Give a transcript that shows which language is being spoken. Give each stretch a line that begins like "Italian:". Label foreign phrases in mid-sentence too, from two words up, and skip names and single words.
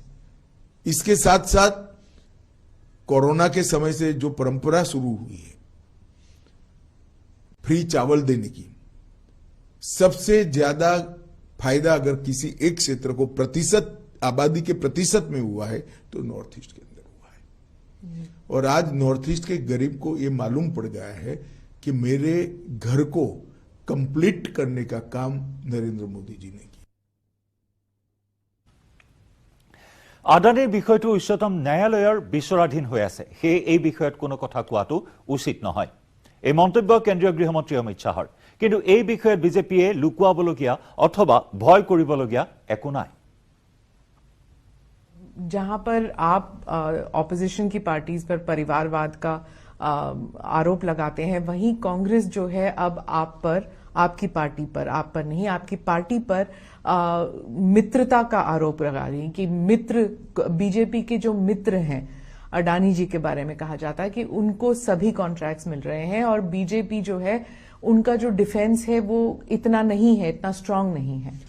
Hindi: इसके साथ साथ कोरोना के समय से जो परंपरा शुरू हुई है फ्री चावल देने की, सबसे ज्यादा फायदा अगर किसी एक क्षेत्र को आबादी के प्रतिशत में हुआ है तो नॉर्थ ईस्ट के अंदर हुआ है। और आज नॉर्थ ईस्ट के गरीब को यह मालूम पड़ गया है कि मेरे घर को कंप्लीट करने का काम नरेंद्र मोदी जी ने किया।
Assamese: আদানীৰ বিষয়টো উচ্চতম ন্যায়ালয়ৰ বিচাৰাধীন হৈ আছে, সেয়ে এই বিষয়ত কোনো কথা কোৱাটো উচিত নহয়। এই মন্তব্য কেন্দ্ৰীয় গৃহমন্ত্ৰী অমিত শ্বাহৰ। কিন্তু এই বিষয়ত বিজেপিয়ে লুকুৱাবলগীয়া অথবা ভয় কৰিবলগীয়া একো নাই।
Hindi: जहां पर आप ऑपोजिशन की पार्टीज पर परिवारवाद का आरोप लगाते हैं, वहीं कांग्रेस जो है अब आपकी पार्टी पर, आप पर नहीं, आपकी पार्टी पर मित्रता का आरोप लगा रही है कि बीजेपी के जो मित्र हैं, अडानी जी के बारे में कहा जाता है कि उनको सभी कॉन्ट्रैक्ट्स मिल रहे हैं, और बीजेपी जो है उनका जो डिफेंस है वो इतना नहीं है, इतना स्ट्रांग नहीं है।